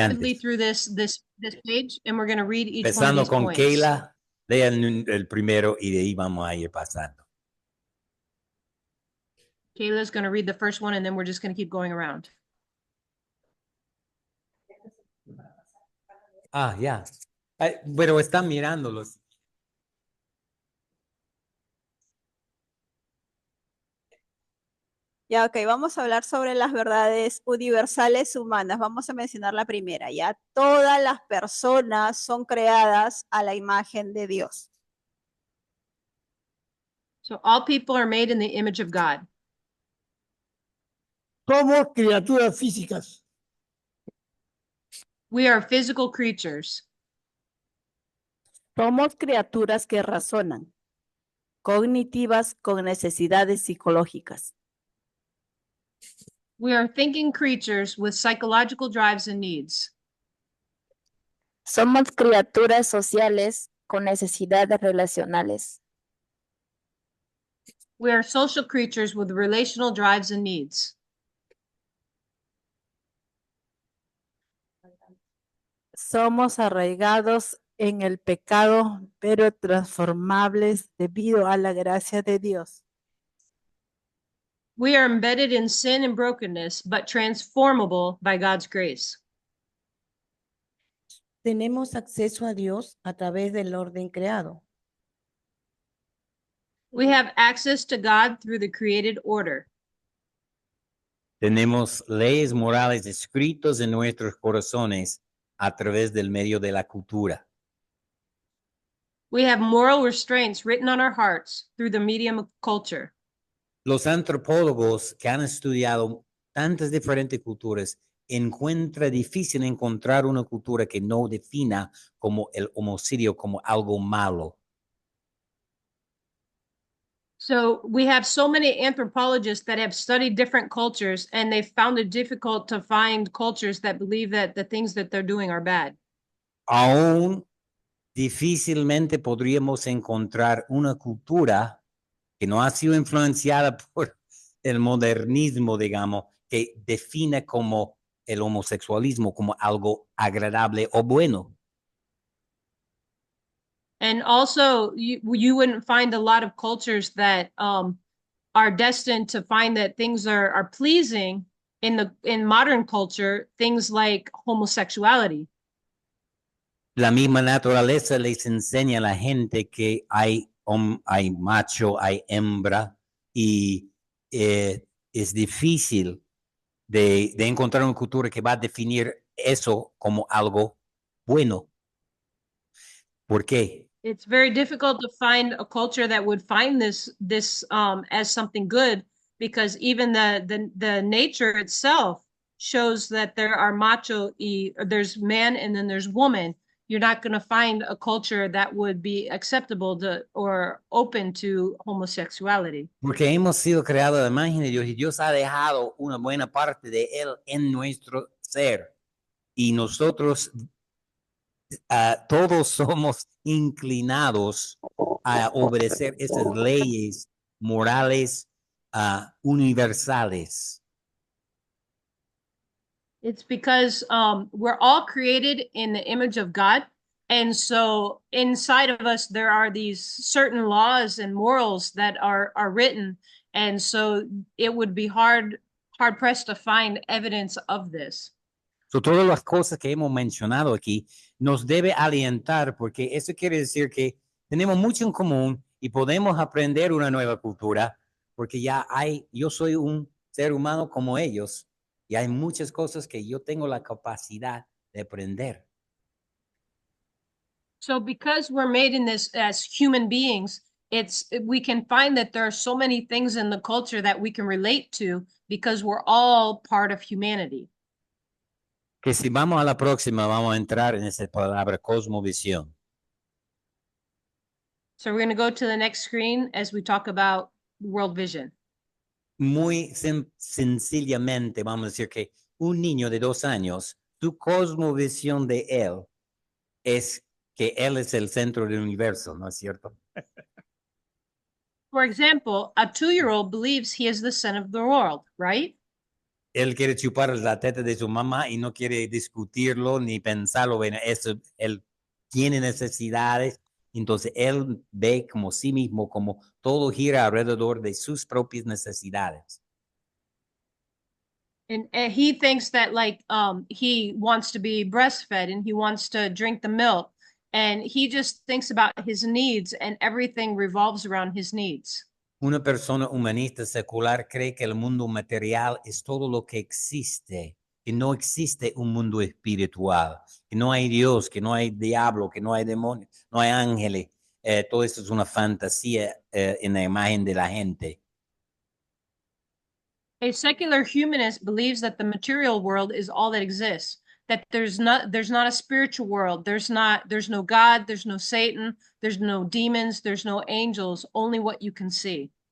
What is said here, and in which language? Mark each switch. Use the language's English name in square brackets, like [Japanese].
[English] rapidly through this page, and we're going to read each one of [Spanish] Empezando [English] these [Spanish] con [English] points. [Spanish] Keila, lean el primero y de ahí vamos a ir pasando. [English] Kayla's going to read the first one, and then we're just going to keep going around. [Spanish] Ya. Pero están mirándolos. Ya, ok, vamos a hablar sobre las verdades universales humanas. Vamos a mencionar la primera, ya. Todas las personas son creadas a la imagen de Dios. [English] So all people are made in the image of God. [Spanish] Somos criaturas físicas. [English] We are physical creatures. [Spanish] Somos criaturas que razonan, cognitivas con necesidades psicológicas. [English] We are thinking creatures with psychological drives and needs. [Spanish] Somos criaturas sociales con necesidades relacionales. [English] We are social creatures with relational drives and needs. [Spanish] Somos arraigados en el pecado, pero transformables debido a la gracia de Dios. [English] We are embedded in sin and brokenness, but transformable by God's grace. [Spanish] Tenemos acceso a Dios a través del orden creado. [English] We have access to God through the created order. [Spanish] Tenemos leyes morales escritas en nuestros corazones a través del medio de la cultura. [English] We have moral restraints written on our hearts through the medium of culture. [Spanish] Los antropólogos que han estudiado tantas diferentes culturas encuentran difícil encontrar una cultura que no defina como el homicidio como algo malo. [English] So we have so many anthropologists that have studied different cultures, and they found it difficult to find cultures that believe that the things that they're doing are bad. [Spanish] Aún difícilmente podríamos encontrar una cultura que no ha sido influenciada por el modernismo, digamos, que define como el homosexualismo como algo agradable o bueno. [English] And also, you wouldn't find a lot of cultures that are destined to find that things are pleasing in modern culture, things like homosexuality. [Spanish] La misma naturaleza les enseña a la gente que hay macho, hay hembra, y es difícil de encontrar una cultura que va a definir eso como algo bueno. ¿Por qué? [English] It's very difficult to find a culture that would find this as something good, because even the nature itself shows that there are macho, there's man and then there's woman, you're not going to find a culture that would be acceptable to or open to homosexuality. [Spanish] Porque hemos sido creados a la imagen de Dios y Dios ha dejado una buena parte de Él en nuestro ser. Y nosotros todos somos inclinados a obedecer esas leyes morales universales. [English] It's because we're all created in the image of God. And so inside of us, there are these certain laws and morals that are written. And so it would be hard pressed to find evidence of this. [Spanish] So, todas las cosas que hemos mencionado aquí nos debe alientar, porque eso quiere decir que tenemos mucho en común y podemos aprender una nueva cultura, porque yo soy un ser humano como ellos y hay muchas cosas que yo tengo la capacidad de aprender. [English] So because we're made in this as human beings, we can find that there are so many things in the culture that we can relate to because we're all part of humanity. [Spanish] Que si vamos a la próxima, vamos a entrar en esa palabra cosmovisión. [English] So we're going to go to the next screen as we talk about world vision. [Spanish] Muy sencillamente, vamos a decir que un niño de 2 años, su cosmovisión de él es que él es el centro del universo, ¿no es cierto? [English] For example, a 2-year-old believes he is the center of the world, right? [Spanish] Él quiere chupar la teta de su mamá y no quiere discutirlo ni pensarlo. Bueno, eso, él tiene necesidades, entonces él ve como sí mismo, como todo gira alrededor de sus propias necesidades. [English] And he thinks that he wants to be breastfed and he wants to drink the milk. And he just thinks about his needs and everything revolves around his needs. [Spanish] Una persona humanista secular cree que el mundo material es todo lo que existe, que no existe un mundo espiritual, que no hay Dios, que no hay diablo, que no hay demonios, no hay ángeles. Todo eso es una fantasía en la imagen de la gente. [English] A secular humanist believes that the material world is all that exists, that there's not a spiritual world, there's no God, there's no Satan, there's no demons, there's no angels, only what you can see.